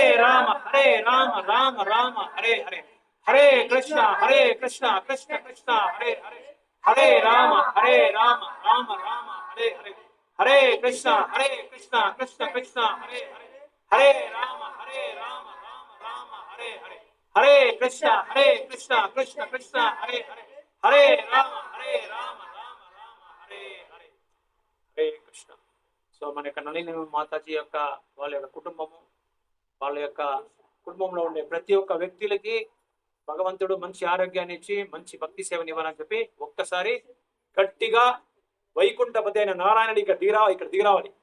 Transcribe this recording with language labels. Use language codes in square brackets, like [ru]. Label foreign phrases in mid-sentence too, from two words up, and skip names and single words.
[sa] రామ రామ రామ హరే హరే హరే కృష్ణ కృష్ణ కృష్ణ హరే హరే హరే రామ రామ రామ హరే హరే హరే కృష్ణ కృష్ణ కృష్ణ హరే హరే హరే రామ రామ హరే హరే హరే కృష్ణ కృష్ణ కృష్ణ హరే హరే హరే రామ రామ హరే హరే హరే కృష్ణ. [te] సో మన యొక్క నళిని మాతాజీ యొక్క వాళ్ళ యొక్క కుటుంబంలో ఉండే ప్రతి ఒక్క వ్యక్తులకి భగవంతుడు మంచి ఆరోగ్యాన్ని ఇచ్చి మంచి భక్తి సేవని ఇవ్వాలని చెప్పి ఒక్కసారి గట్టిగా వైకుంఠపతి అయిన నారాయణుడు ఇక్కడ దిగిరావాలి.